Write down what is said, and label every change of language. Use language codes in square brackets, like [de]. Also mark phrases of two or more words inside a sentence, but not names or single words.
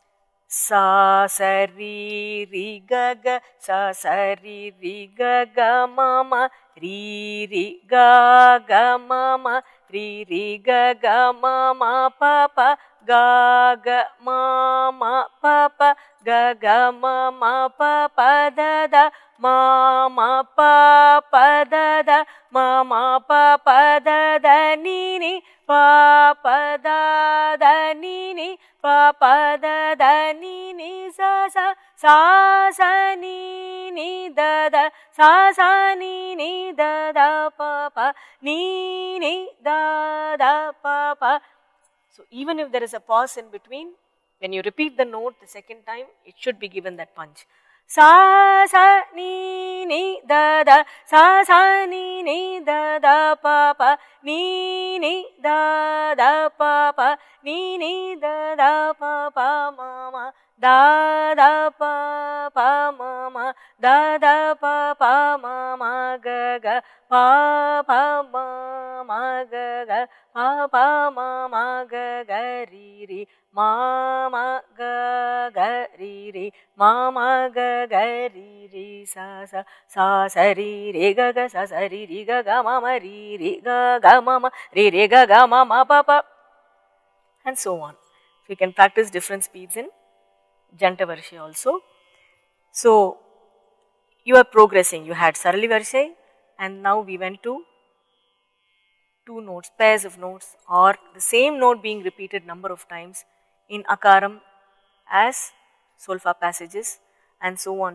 [en] Sa sa ri ri ga ga, sa sa ri ri ga ga ma ma, ri ri ga ga ma ma, ri ri ga ga ma ma pa pa, ga ga ma pa pa, ga ma pa pa da da, ma pa da da, ma pa da da ni ni, pa da ni ni, pa da ni ni sa sa ni da sa ni da pa ni da pa. So even if there is a pause in between, when you repeat the note the second time, it should be given that punch. Sa ni da sa ni da pa ni da pa ni da pa ma da pa ma da pa ma ga pa ma ga pa ma ga ri ma ga ri ma ga ri sa ri ga sa ri ga ma ri ga ma ri ga ma pa pa, and so on. So you can practice different speeds in Janta Varisai also. So you are progressing. You had Sarali Varisai, and now we went to 2 notes, pairs of notes, or the same note being repeated number of times in akaram as solfa passages and so on.